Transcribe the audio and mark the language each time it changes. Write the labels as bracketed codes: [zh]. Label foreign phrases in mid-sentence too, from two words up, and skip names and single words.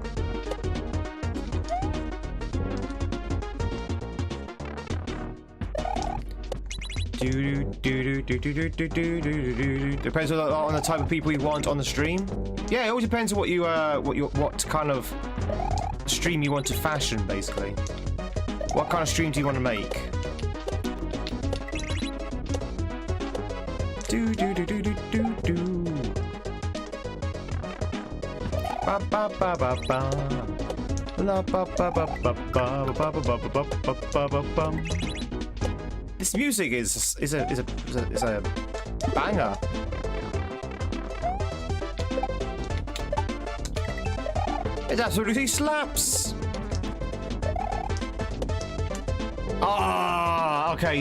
[en] Depends on the type of people you want on the stream. Yeah, it all depends on what kind of stream you want to fashion, basically. What kind of stream do you want to make? Ba ba ba ba ba. La ba ba ba ba ba ba ba ba ba ba ba. This music is a banger. It absolutely slaps. Ah, okay.